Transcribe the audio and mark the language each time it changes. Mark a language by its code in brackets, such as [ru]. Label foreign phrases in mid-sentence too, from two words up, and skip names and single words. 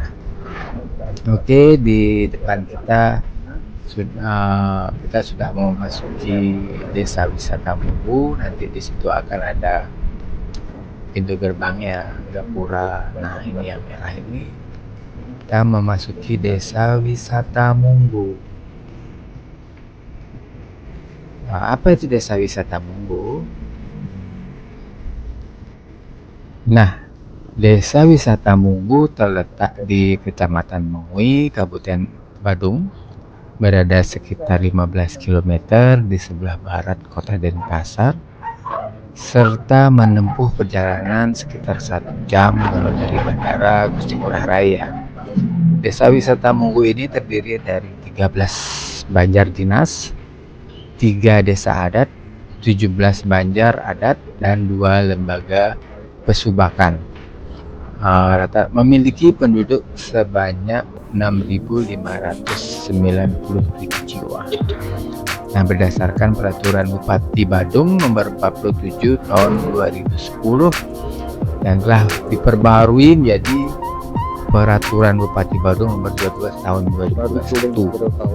[id] Oke, di depan kita sudah mau masuki desa wisata Munggu. Nanti di situ akan ada pintu gerbangnya, gapura. Nah ini yang merah ini, kita memasuki desa wisata Munggu. Nah, apa itu desa wisata Munggu? Nah desa wisata Munggu terletak di Kecamatan Mengui, Kabupaten Badung, berada sekitar 15 km di sebelah barat kota Denpasar, serta menempuh perjalanan sekitar 1 jam kalau dari Bandara Gusti Ngurah Rai. Desa wisata Munggu ini terdiri dari 13 banjar dinas, 3 desa adat, 17 banjar adat, dan 2 lembaga pesubakan. Memiliki penduduk sebanyak 6.593 jiwa. Nah, berdasarkan peraturan Bupati Badung nomor 47 tahun 2010 dan telah diperbarui menjadi peraturan Bupati Badung nomor 12 tahun 2021.